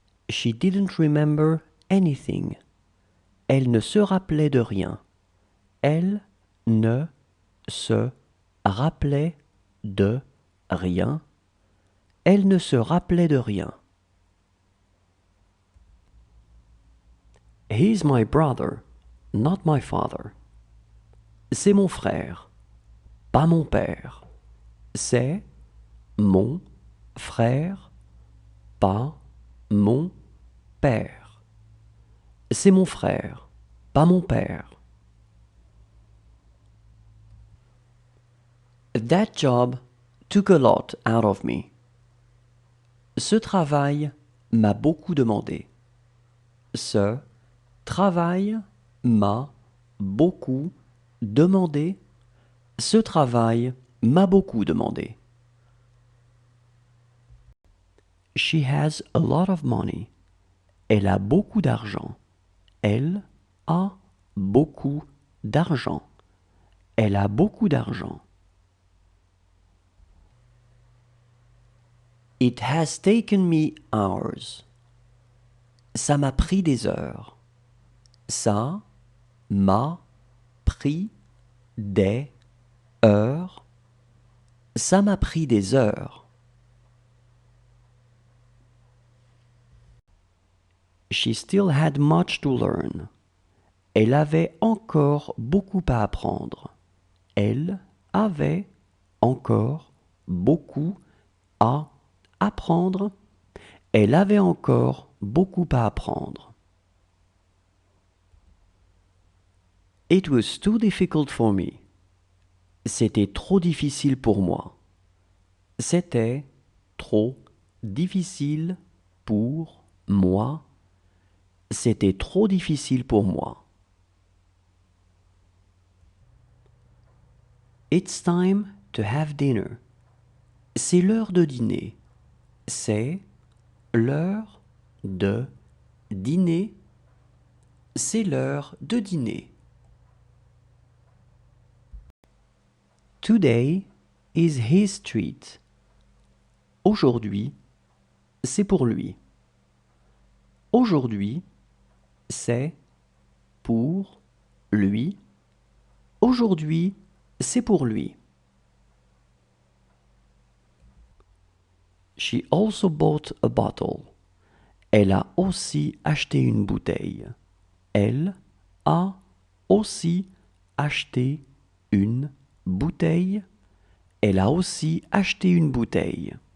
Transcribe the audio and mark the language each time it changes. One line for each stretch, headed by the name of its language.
English: She didn't remember anything.
French: Elle ne se rappelait de rien. Elle ne se rappelait de rien. Elle ne se rappelait de rien.
English: He's my brother, not my father.
French: C'est mon frère, pas mon père. C'est mon frère, pas mon père. C'est mon frère, pas mon père.
English: That job took a lot out of me.
French: Ce travail m'a beaucoup demandé. Ce travail m'a beaucoup demandé. Ce travail m'a beaucoup demandé.
English: She has a lot of money.
French: Elle a beaucoup d'argent. Elle a beaucoup d'argent. Elle a beaucoup d'argent.
English: It has taken me hours.
French: Ça m'a pris des heures. Ça m'a pris des heures. Ça m'a pris des heures.
English: She still had much to learn.
French: Elle avait encore beaucoup à apprendre. Elle avait encore beaucoup à apprendre. Elle avait encore beaucoup à apprendre.
English: It was too difficult for me.
French: C'était trop difficile pour moi. C'était trop difficile pour moi. C'était trop difficile pour moi.
English: It's time to have dinner.
French: C'est l'heure de dîner. C'est l'heure de dîner. C'est l'heure de dîner.
English: Today is his treat.
French: Aujourd'hui, c'est pour lui. Aujourd'hui, c'est pour lui. Aujourd'hui, c'est pour lui.
English: She also bought a bottle.
French: Elle a aussi acheté une bouteille. Elle a aussi acheté une bouteille. Elle a aussi acheté une bouteille.